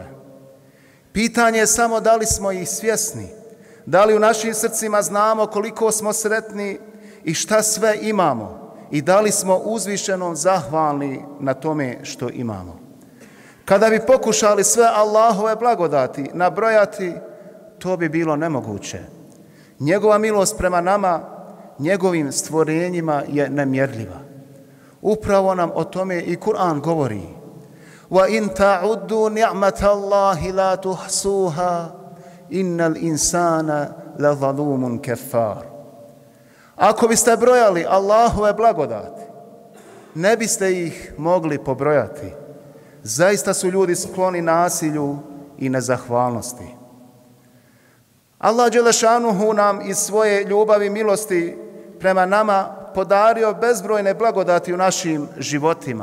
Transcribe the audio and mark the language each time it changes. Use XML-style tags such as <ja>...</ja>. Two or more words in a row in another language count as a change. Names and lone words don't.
<bs>Pitanje je samo da li smo ih svjesni, da li u našim srcima znamo koliko smo sretni i šta sve imamo i da li smo uzvišeno zahvalni na tome što imamo. Kada bi pokušali sve Allahove blagodati nabrojati, to bi bilo nemoguće. Njegova milost prema nama, njegovim stvorenjima je nemjerljiva. Upravo nam o tome i Kur'an govori.</bs> <ar>وَإِن تَعُدُّوا نِعْمَةَ اللَّهِ لَا تُحْصُوهَا إِنَّ الْإِنسَانَ لَظَلُومٌ كَفَّارٌ.</ar> <bs>Ako biste brojali Allahove blagodati, ne biste ih mogli pobrojati. Zaista su ljudi skloni nasilju i nezahvalnosti. Allah dželešanuhu nam iz svoje ljubavi i milosti prema nama podario bezbrojne blagodati u našim životima.</bs>